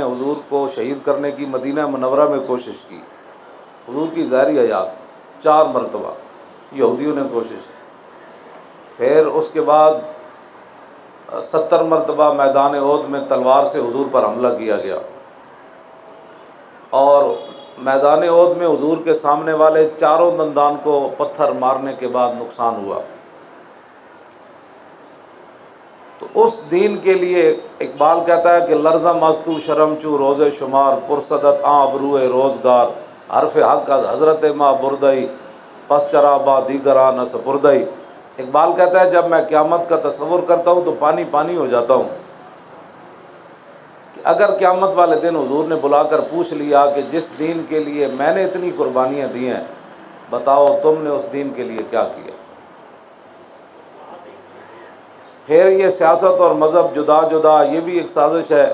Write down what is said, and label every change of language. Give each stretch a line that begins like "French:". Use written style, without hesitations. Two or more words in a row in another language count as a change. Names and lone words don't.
Urdu: حضور کو شہید کرنے کی مدینہ منورہ میں کوشش کی، حضور کی ظاہری حیات 4 مرتبہ یہودیوں نے کوشش کی، پھر اس کے بعد 70 مرتبہ میدان احد میں تلوار سے حضور پر حملہ کیا گیا، اور میدان احد میں حضور کے سامنے والے چاروں دندان کو پتھر مارنے کے بعد نقصان ہوا۔ تو اس دین کے لیے اقبال کہتا ہے کہ
Persian: لرزہ مستو شرم چو روز شمار، پرصدت ابروئے روزگار، حرف حق حضرت ما بردئی، پس چرا با دیگران سپردئی۔
Urdu: اقبال کہتا ہے جب میں قیامت کا تصور کرتا ہوں تو پانی پانی ہو جاتا ہوں، کہ اگر قیامت والے دن حضور نے بلا کر پوچھ لیا کہ جس دین کے لیے میں نے اتنی قربانیاں دی ہیں، بتاؤ تم نے اس دین کے لیے کیا کیا۔ پھر یہ سیاست اور مذہب جدا جدا، یہ بھی ایک سازش ہے۔